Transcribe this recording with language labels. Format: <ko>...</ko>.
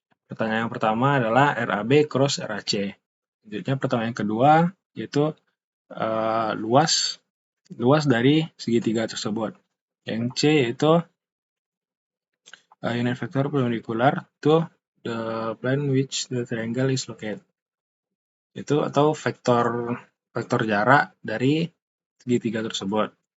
<id>Pertanyaan yang pertama adalah RAB cross RAC. Selanjutnya pertanyaan yang kedua yaitu luas dari segitiga tersebut. Yang C yaitu</id> <en>unit vector perpendicular to the plane which the triangle is located.</en> <id>Itu atau vektor jarak dari segitiga tersebut.</id>